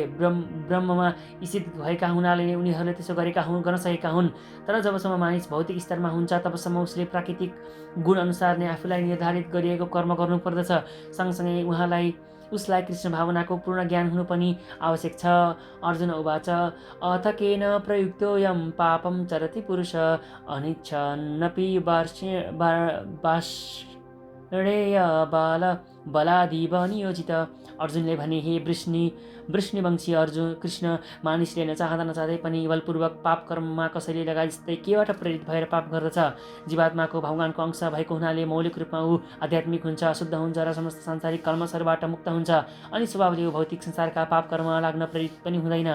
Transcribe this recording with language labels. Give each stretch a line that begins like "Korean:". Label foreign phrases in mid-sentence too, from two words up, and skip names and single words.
Nepali: ब्रह्ममा ईशित भएका हुनाले उनीहरूले त्यसो गर्न सकेका हुन्। तर जबसम्म मानिस भौतिक स्तरमा हुन्छ तबसम्म उसले प्राकृतिक गुण अनुसार नै आफूलाई निर्धारित गरिएको कर्म गर्नुपर्दछ। सँगसँगै उसलाई कृष्ण भावनाको पूर्ण ज्ञान हुनु पनि आवश्यक छ।
Sanskrit: अर्जुन उवाच अथ केन प्रयुक्तोऽयं पापं चरति पुरुष अनिच्छन्नपि बलादिव नियोजित।
Nepali: अर्जुनले भने, हे वृष्णिवंशी अर्जुन कृष्ण, मानिसले नचाहँदै पनि बलपूर्वक पाप कर्ममा कसैले लगाए जस्तै केबाट प्रेरित भएर पाप गर्दछ। जीवात्माको भगवानको अंश भएको हुनाले मौलिक रूपमा ऊ आध्यात्मिक हुन्छ, शुद्ध हुन्छ र समस्त सांसारिक कल्मशहरूबाट मुक्त हुन्छ अनि स्वभावले ऊ भौतिक संसारका पाप कर्ममा लाग्न प्रेरित पनि हुँदैन।